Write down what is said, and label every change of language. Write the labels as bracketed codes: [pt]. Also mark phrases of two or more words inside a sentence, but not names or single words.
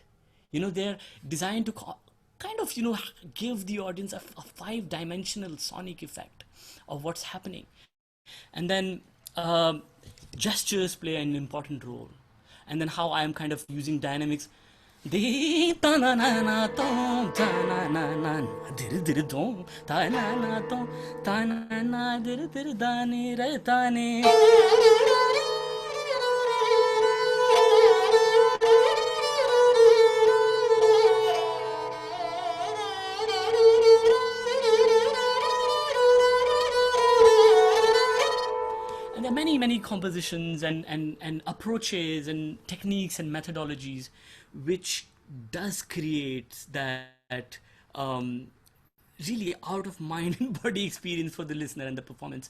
[en] They're designed to kind of, give the audience a five-dimensional sonic effect of what's happening. And then gestures play an important role. And then how I'm kind of using dynamics. Di ta na na na tom ta na na na dir dir dom ta na na tom ta na na dir dir da ni re ta ni. And there are many, many compositions and approaches and techniques and methodologies which does create that really out of mind and body experience for the listener and the performance.